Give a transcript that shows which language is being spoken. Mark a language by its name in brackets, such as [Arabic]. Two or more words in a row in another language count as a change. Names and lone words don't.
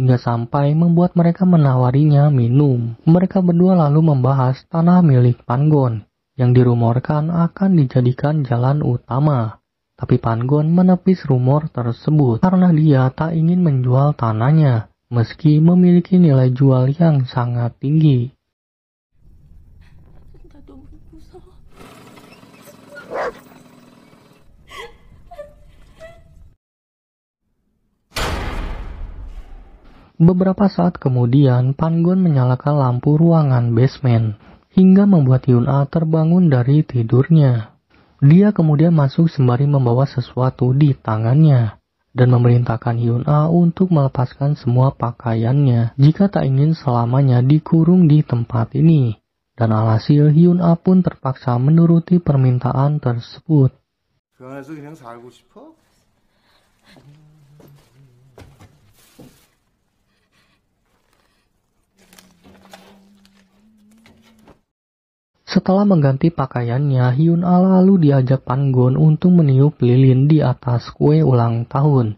[Indonesian] hingga sampai membuat mereka menawarinya minum. Mereka berdua lalu membahas tanah milik Pan-gon yang dirumorkan akan dijadikan jalan utama. Tapi Pan-gon menepis rumor tersebut karena dia tak ingin menjual tanahnya meski memiliki nilai jual yang sangat tinggi. [Korean] 나 너무 무서워. [Indonesian] Beberapa saat kemudian, Pan-gon menyalakan lampu ruangan basement hingga membuat Hyun-a terbangun dari tidurnya. Dia kemudian masuk sembari membawa sesuatu di tangannya dan memerintahkan Hyun-a untuk melepaskan semua pakaiannya jika tak ingin selamanya dikurung di tempat ini. Dan alhasil Hyun-a pun terpaksa menuruti permintaan tersebut. [Korean] 그 안에서 그냥 살고 싶어? [Indonesian] Setelah mengganti pakaiannya, Hyun-a lalu diajak Pan-gon untuk meniup lilin di atas kue ulang tahun.